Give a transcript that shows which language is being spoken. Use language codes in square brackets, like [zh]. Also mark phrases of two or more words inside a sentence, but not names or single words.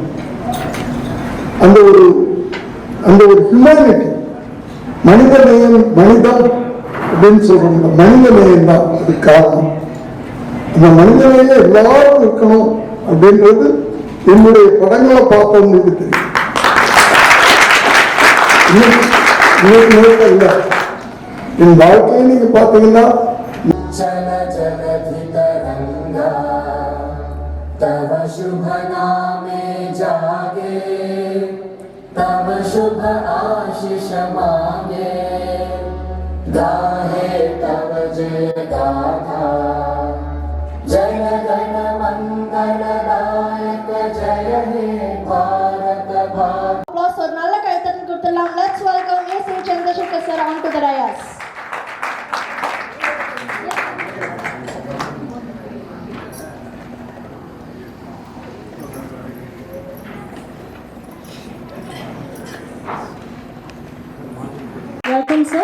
[ta] அந்த ஒரு ஹியூமனிட்டி, மனித நேயம், மனிதம் அப்படின்னு சொல்றோம், மனித நேயம் தான் அது காரணம். அந்த மனித நேயம் எல்லாரும் இருக்கணும் அப்படின்றது என்னுடைய படங்களை பார்த்தவங்களுக்கு தெரியும். இல்லை, என் வாழ்க்கையை நீங்க பார்த்தீங்கன்னா [bn] চল জলধি তরঙ্গা তব শুভ নামে জাগে, তব শুভ আশীষ মাঙ্গে, গাহে তব জয় গাথা। জয় গণ মঙ্গলদায়ক জয় হে ভারত ভাগ্য। [ta] Applause ஒரு நல்ல கைத்தட்டல் கொடுத்துடலாம். [en] Let's welcome A.C. Chandrasekhar sir onto the dais. Welcome sir.